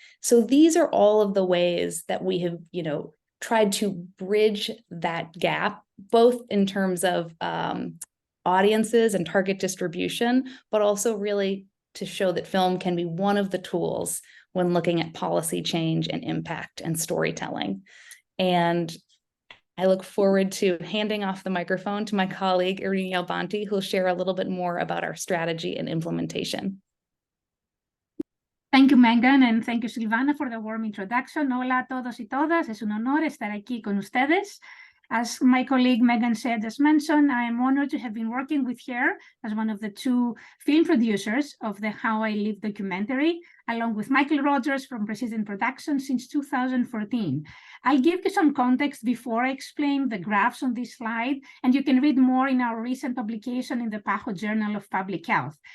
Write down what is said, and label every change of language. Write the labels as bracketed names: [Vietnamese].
[English] So these are all of the ways that we have, tried to bridge that gap, both in terms of audiences and target distribution, but also really to show that film can be one of the tools when looking at policy change and impact and storytelling. And I look forward to handing off the microphone to my colleague, Irini Albanti, who'll share a little bit more about our strategy and implementation. Thank you, Megan, and thank you, Silvana, for the warm introduction. [Spanish] Hola a todos y todas. Es un honor estar aquí con ustedes. [English] As my colleague Megan said, as mentioned, I am honored to have been working with her as one of the 2 film producers of the How I Live documentary, along with Michael Rogers from Persistent Productions since 2014. I'll give you some context before I explain the graphs on this slide, and you can read more in our recent publication in the PAHO Journal of Public Health.